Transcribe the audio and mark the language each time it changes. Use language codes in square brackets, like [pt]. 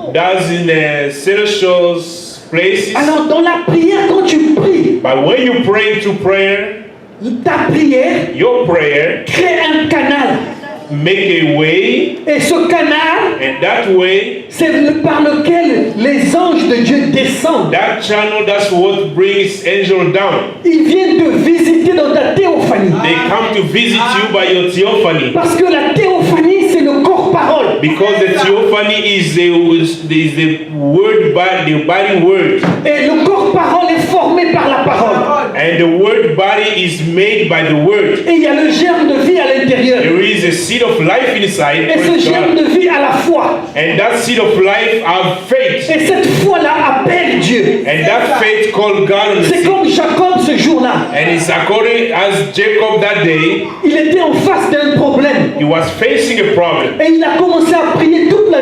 [en] that's in the celestial places. [fr] Alors dans la prière, quand tu pries, [en] But when you pray to prayer, [fr] ta prière [en] your prayer [fr] crée un canal. [en] make a way, [fr] Et ce canal, [en] and that way, [fr] c'est par lequel les anges de Dieu descendent. [en] that channel, that's what brings angel down. [fr] Ils viennent te visiter dans ta théophanie. [en] They come to visit you by your theophany. [fr] Parce que la théophanie, c'est le corps-parole. [en] Because the theophany is the word, the body word. [fr] Et le corps-parole est formé par la parole. [en] And the word body is made by the word. [fr] Et il y a le germe de vie à l'intérieur. [en] There is a seed of life inside. [fr] Et ce germe de vie a la foi. [en] And that seed of life have faith. [fr] Et cette foi-là appelle Dieu. [en] And that faith called God on the [fr] C'est [en] seed. [fr] comme Jacob ce jour-là. [en] And it's according as Jacob that day, [fr] Il était en face d'un problème. [en] he was facing a problem. [fr] Et il a commencé à prier toute la